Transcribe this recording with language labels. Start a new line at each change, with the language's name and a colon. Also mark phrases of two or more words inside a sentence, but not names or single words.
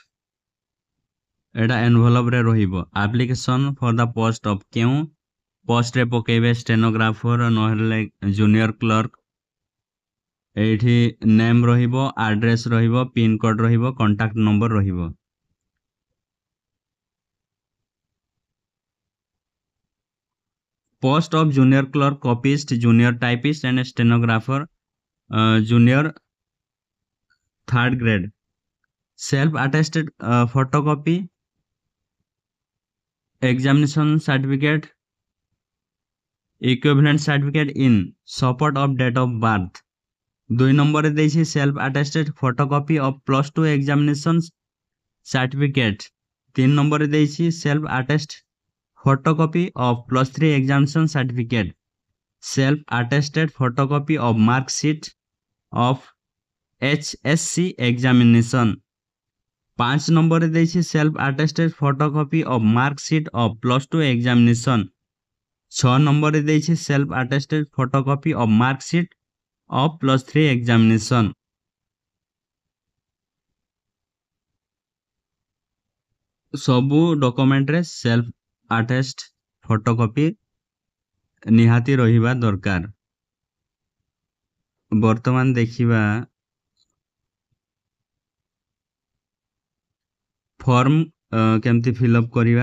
Odia: ଏଇଟା ଏନଭଲପରେ ରହିବ।
English: application for the post of
Odia: କେଉଁ ପୋଷ୍ଟରେ ପକାଇବେ? ଷ୍ଟେନୋଗ୍ରାଫର ନହେଲେ
English: junior clerk.
Odia: ଏଇଠି ନେମ୍ ରହିବ, ଆଡ୍ରେସ୍ ରହିବ,
English: pin code
Odia: ରହିବ,
English: contact number
Odia: ରହିବ।
English: post of junior clerk copyist junior typist and stenographer junior 3rd grade self attested photocopy examination certificate equivalent certificate in support of date of birth. 2
Odia: ନମ୍ବର ଦେଇଛି
English: self attested photocopy of +2 examination certificate. 3
Odia: ନମ୍ବର ଦେଇଛି
English: self attest photocopy of +3 examination certificate, self attested photocopy of mark sheet of HSC examination। 5
Odia: ନମ୍ବର ଦେଇଛି
English: self attested photocopy of mark sheet of +2 examination। 6
Odia: ନମ୍ବର ଦେଇଛି
English: self attested photocopy of mark sheet of +3 examination।
Odia: ସବୁ ଡକ୍ୟୁମେଣ୍ଟ ରେ
English: self attest photocopy
Odia: ନିହାତି ରହିବା ଦରକାର। ବର୍ତ୍ତମାନ ଦେଖିବା ଫର୍ମ କେମିତି ଫିଲଅପ କରିବା।